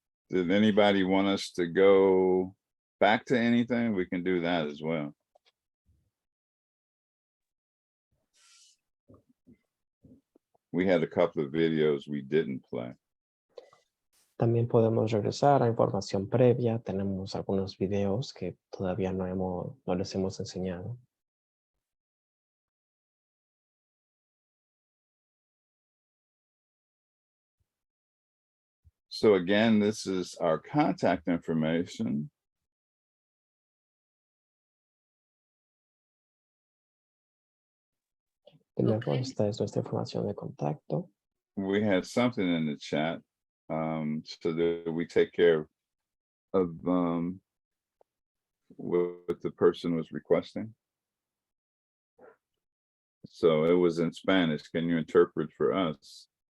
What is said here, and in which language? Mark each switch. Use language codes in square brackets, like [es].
[en] Did anybody want us to go back to anything? We can do that as well. We had a couple of videos we didn't play. [es] También podemos regresar a información previa. Tenemos algunos videos que todavía no les hemos enseñado. [en] So again, this is our contact information. [es] De nuevo, [en] Okay. [es] esta es nuestra información de contacto. [en] We had something in the chat so that we take care of what the person was requesting. So it was in Spanish. Can you interpret for us?